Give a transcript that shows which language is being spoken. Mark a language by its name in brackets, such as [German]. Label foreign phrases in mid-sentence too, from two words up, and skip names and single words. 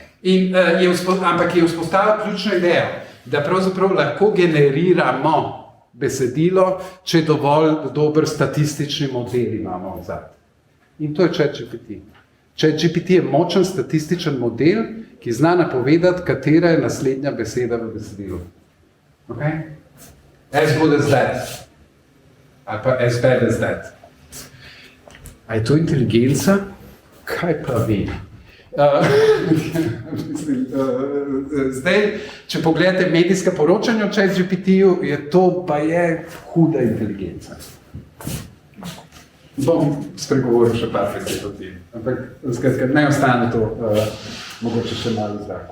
[Slovenian] Ampak je vzpostavil ključno idejo, da pravzaprav lahko generiramo besedilo, če dovolj dober statistični model imamo vzad. In to je ChatGPT. ChatGPT je močen statističen model, ki zna napovedati, katera je naslednja beseda v besedilu. [English] Okay? As good as that. [Slovenian] Ali pa [English] as bad as that. [Slovenian] A je to inteligenca? Kaj pa vi? Zdaj, če pogledate medijska poročanja o ChatGPT-ju, je to pa je huda inteligenca. Bom spregovoril še par besed o tem, ampak skratka, ne ostane to mogoče še malo zraku.